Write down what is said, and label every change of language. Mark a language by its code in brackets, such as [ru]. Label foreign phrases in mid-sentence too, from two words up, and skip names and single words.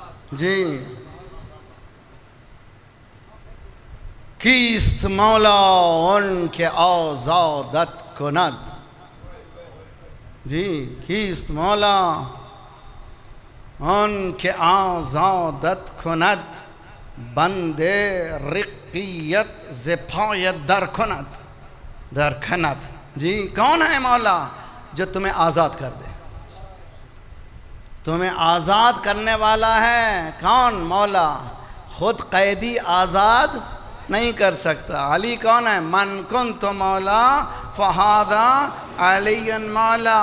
[fa] جی کیست مولا ان کے آزادت کند. جی کیست مولا ان کے آزادت کند، بند رقیت ز پایت در کند. [ur] جی کون ہے مولا جو تمہیں آزاد کر دے؟ تمہیں آزاد کرنے والا ہے کون؟ مولا. خود قیدی آزاد نہیں کر سکتا. علی کون ہے؟ [ar] من کنت مولا فہذا علی مولا.